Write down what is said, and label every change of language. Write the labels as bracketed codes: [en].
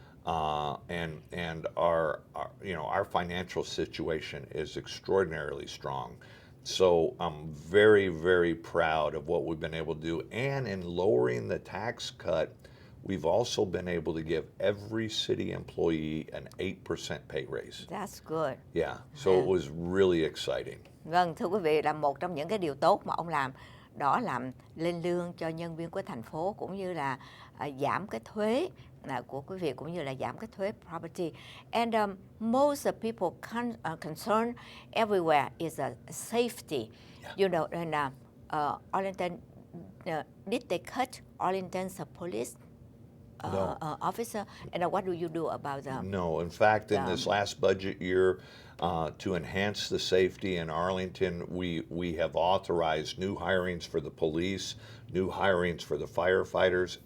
[en] And our financial situation is extraordinarily strong. So I'm very, very proud of what we've been able to do. And in lowering the tax cut, we've also been able to give every city employee an 8% pay raise. That's good. Yeah, so it was really exciting. [vi] Vâng, thưa quý vị, là một trong những cái điều tốt mà ông làm đó là lên lương cho nhân viên của thành phố, cũng như là giảm cái thuế của quý vị, cũng như là giảm cái thuế property. [en] And most of people concerned everywhere is safety. Yeah. And Arlington, did they cut Arlington's police No. officer? And what do you do about them? No, in fact, in this last budget year, to enhance the safety in Arlington, we have authorized new hirings for the police, new hirings for the firefighters.